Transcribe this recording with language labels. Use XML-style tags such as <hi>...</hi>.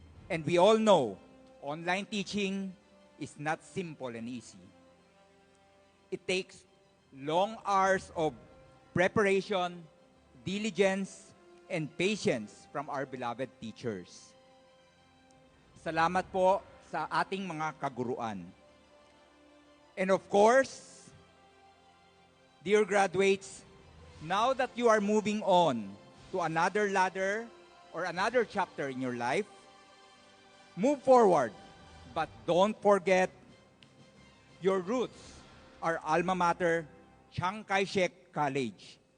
<en>And we all know online teaching is not simple and easy. It takes long hours of preparation, diligence, and patience from our beloved teachers.</en> <tl>Salamat po sa ating mga kaguruan.</tl> <en>And of course, dear graduates, now that you are moving on to another ladder or another chapter in your life, move forward, but don't forget your roots, our alma mater, Chiang Kai-shek College.</en>